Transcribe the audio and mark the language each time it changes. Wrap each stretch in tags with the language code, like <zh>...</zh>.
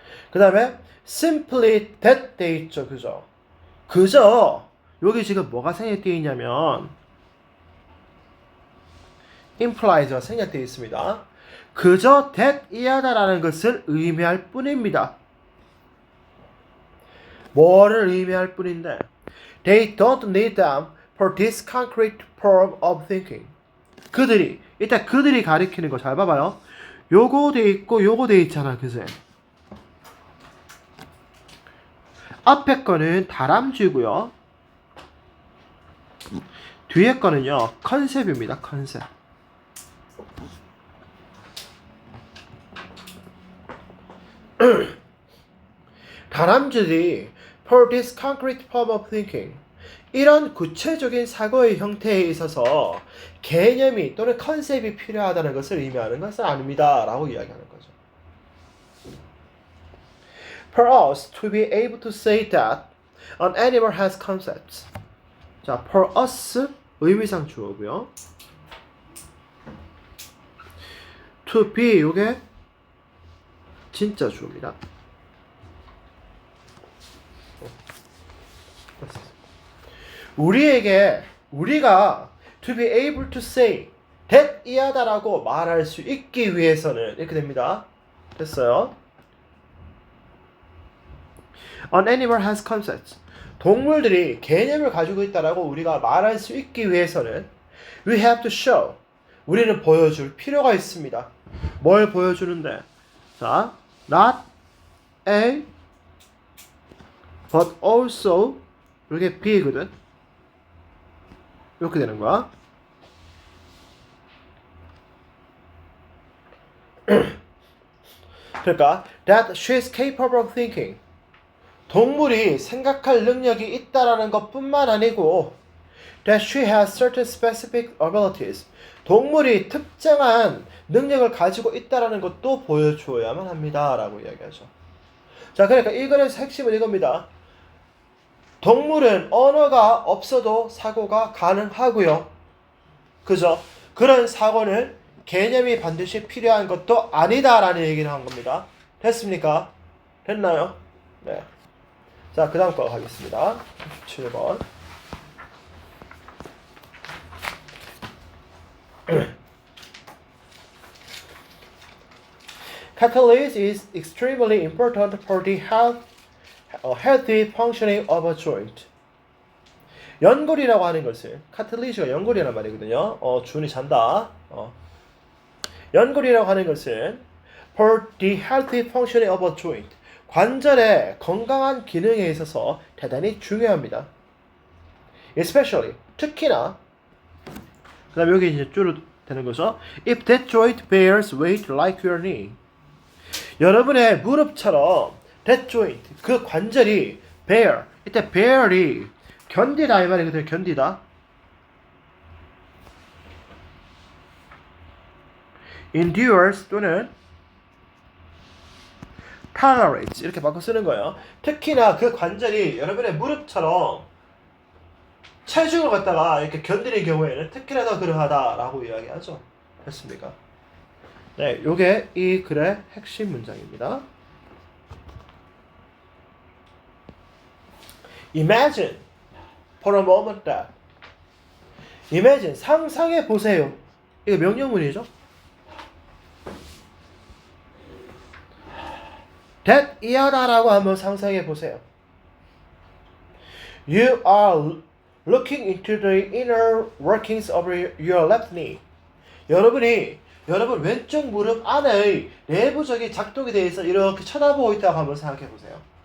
<ko>그 다음에</ko> <en>simply that</en> <ko>돼 있죠. 그저 여기 지금 뭐가 생략되어 있냐면 implied가 생략되어 있습니다. 그저 that 이하다라는 것을 의미할 뿐입니다. 뭐를 의미할 뿐인데</ko> <en>They don't need them for this concrete form of thinking.</en> <ko>그들이 일단 그들이 가리키는 거 잘 봐봐요. 요거 돼 있고 요거 돼 있잖아. 그새 앞에 거는 다람쥐고요. 뒤에 거는요 컨셉입니다. 컨셉. 다람쥐들이</ko> <en>for this concrete form of thinking</en> <ko>이런 구체적인 사고의 형태에 있어서 개념이 또는 컨셉이 필요하다는 것을 의미하는 것은 아닙니다 라고 이야기하는 거죠.</ko> <en>For us to be able to say that an animal has concepts.</en> <ko>자,</ko> <en>for us</en> <ko>의미상 주어고요.</ko> <en>to be</en> <ko>요게 진짜 주어입니다. 우리가</ko> <en>to be able to say that</en> <ko>이하다라고 말할 수 있기 위해서는 이렇게 됩니다. 됐어요?</ko> <en>An animal has concepts.</en> <ko>동물들이 개념을 가지고 있다라고 우리가 말할 수 있기 위해서는</ko> <en>we have to show.</en> <ko>우리는 보여줄 필요가 있습니다. 뭘 보여주는데? 자,</ko> <en>not A but also</en> <ko>이렇게 B거든. 이렇게 되는 거야.</ko> <en>그러니까 that she is capable of thinking.</en> <ko>동물이 생각할 능력이 있다라는 것뿐만 아니고</ko> <en>that she has certain specific abilities.</en> <ko>동물이 특정한 능력을 가지고 있다라는 것도 보여주어야만 합니다. 라고 이야기하죠. 자, 그러니까 이 글에서 핵심은 이겁니다. 동물은 언어가 없어도 사고가 가능하고요. 그죠? 그런 사고는 개념이 반드시 필요한 것도 아니다라는 얘기를 한 겁니다. 됐습니까? 됐나요? 네. 자, 그 다음 거 가겠습니다. 7번.</ko> <en>Catalysis is extremely important for the healthy functioning of a joint.</en> <ko>연골이라고 하는 것은 카틀리지가 연골이란 말이거든요. 준이 잔다. 연골이라고 하는 것은</ko> <en>for the healthy functioning of a joint.</en> <ko>관절의 건강한 기능에 있어서 대단히 중요합니다. Especially, 특히나, 그 다음에 여기 이제 줄로 되는 거죠.</ko> <en>If that joint bears weight like your knee.</en> <ko>여러분의 무릎처럼</ko> <en>that joint,</en> <ko>그 관절이 bear, 이때 bear이 견디다 이 말이거든요. 견디다. endures 또는 tolerates 이렇게 바꿔 쓰는 거예요. 특히나 그 관절이 여러분의 무릎처럼 체중을 갖다가 이렇게 견디는 경우에는 특히나 더 그러하다라고 이야기하죠. 됐습니까? 네, 요게 이 글의 핵심 문장입니다.</ko> <en>Imagine for a moment that.</en> <ko>Imagine, 상상해 보세요. 이거 명령문이죠. that 이하다라고 한번 상상해 보세요.</ko> <en>You are looking into the inner workings of your left knee.</en> <ko>여러분 왼쪽 무릎 안의 내부적인 작동에 대해서 이렇게 쳐다보고 있다고 한번 생각해 보세요.</ko>